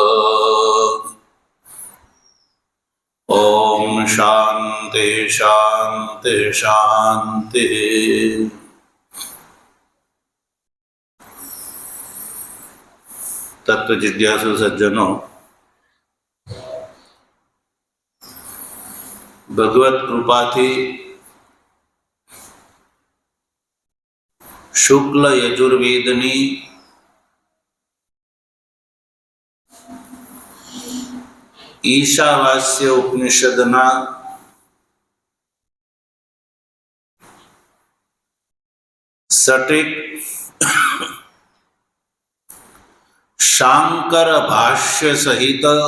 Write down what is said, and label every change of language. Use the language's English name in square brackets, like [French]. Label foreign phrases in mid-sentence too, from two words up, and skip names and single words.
[Sanskrit] ॐ शान्ति शान्ति शान्ति। [Gujarati] તત્વ જિજ્ઞાસુ સજ્જનો, ભગવત કૃપાથી શુક્લ યજુર્વેદની ઈશાવાસ્ય ઉપનિષદના સટીક શાંકર ભાષ્ય સહિત